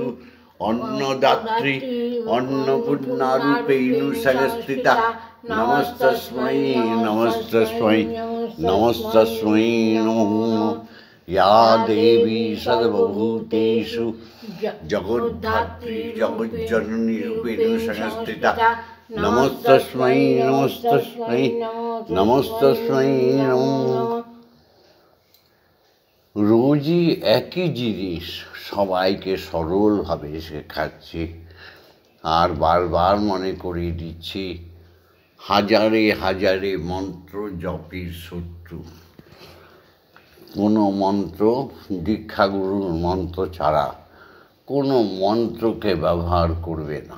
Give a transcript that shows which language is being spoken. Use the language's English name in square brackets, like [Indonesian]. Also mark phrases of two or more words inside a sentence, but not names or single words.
[Sanskrit] अन्नदात्री अन्नपूर्णारूपेण संस्थिता नमस्तस्मै नमस्तस्मै नमस्तस्मै नमो नमः या देवी सर्वभूतेषु जगद्धात्री जगज्जननी रूपेण संस्थिता नमस्तस्मै नमस्तस्मै नमस्तस्मै नमो नमः। [Bangla] রোজই একই জিনিস সবাইকে সরলভাবে শেখাচ্ছি আর বারবার মনে করিয়ে দিচ্ছি, হাজারে হাজারে মন্ত্র জপের শত্রু। কোনো মন্ত্র, দীক্ষাগুরুর মন্ত্র ছাড়া কোনো মন্ত্রকে ব্যবহার করবে না।